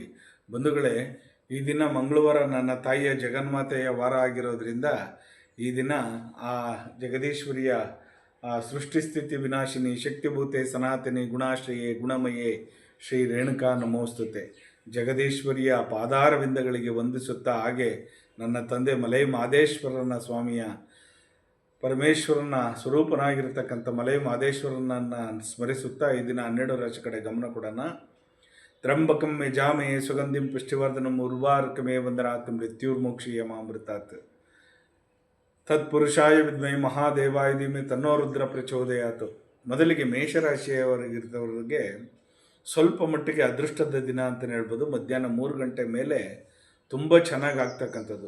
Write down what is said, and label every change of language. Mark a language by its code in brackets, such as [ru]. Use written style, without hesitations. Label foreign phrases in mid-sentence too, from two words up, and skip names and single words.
[kn] ಬಂಧುಗಳೇ, ಈ ದಿನ ಮಂಗಳವಾರ ನನ್ನ ತಾಯಿಯ ಜಗನ್ಮಾತೆಯ ವಾರ ಆಗಿರೋದ್ರಿಂದ ಈ ದಿನ ಆ ಜಗದೀಶ್ವರಿಯ [sa] ಸೃಷ್ಟಿಸ್ಥಿತಿ ವಿನಾಶಿನಿ ಶಕ್ತಿಭೂತೆ ಸನಾತನಿ ಗುಣಾಶ್ರಯೇ ಗುಣಮಯೇ ಶ್ರೀ ರೇಣುಕಾ ನಮೋಸ್ತುತೆ. [kn] ಜಗದೀಶ್ವರಿಯ ಪಾದಾರವಿಂದಗಳಿಗೆ ವಂದಿಸುತ್ತಾ, ಹಾಗೆ ನನ್ನ ತಂದೆ ಮಲೈ ಮಾದೇಶ್ವರನ ಸ್ವಾಮಿಯ ಪರಮೇಶ್ವರನ ಸ್ವರೂಪನಾಗಿರ್ತಕ್ಕಂಥ ಮಲೈ ಮಾದೇಶ್ವರನನ್ನು ಸ್ಮರಿಸುತ್ತಾ ಈ ದಿನ 12 ರಾಶಿ ಕಡೆ ಗಮನ ಕೊಡೋಣ. [sa] ತ್ರಂಬಕಂ ಯಜಾಮಹೇ ಸುಗಂಧಿಂ ಪುಷ್ಟಿವರ್ಧನಂ ಉರ್ವಾರುಕಮೇ ವಂದನಾತ್ ಮೃತ್ಯುರ್ಮೋಕ್ಷೀಯ ಮಾಮೃತಾತ್. ತತ್ಪುರುಷಾಯ ವಿದ್ಮೈ ಮಹಾದೇವಾಯ ಧೀಮಹಿ ತನ್ನೋ ರುದ್ರ ಪ್ರಚೋದಯಾತ್. [kn] ಮೊದಲಿಗೆ ಮೇಷರಾಶಿಯವರಿಗಿರ್ತವರಿಗೆ ಸ್ವಲ್ಪ ಮಟ್ಟಿಗೆ ಅದೃಷ್ಟದ ದಿನ ಅಂತಲೇ ಹೇಳ್ಬೋದು. ಮಧ್ಯಾಹ್ನ 3 ಗಂಟೆ ಮೇಲೆ ತುಂಬ ಚೆನ್ನಾಗಿ ಆಗ್ತಕ್ಕಂಥದ್ದು.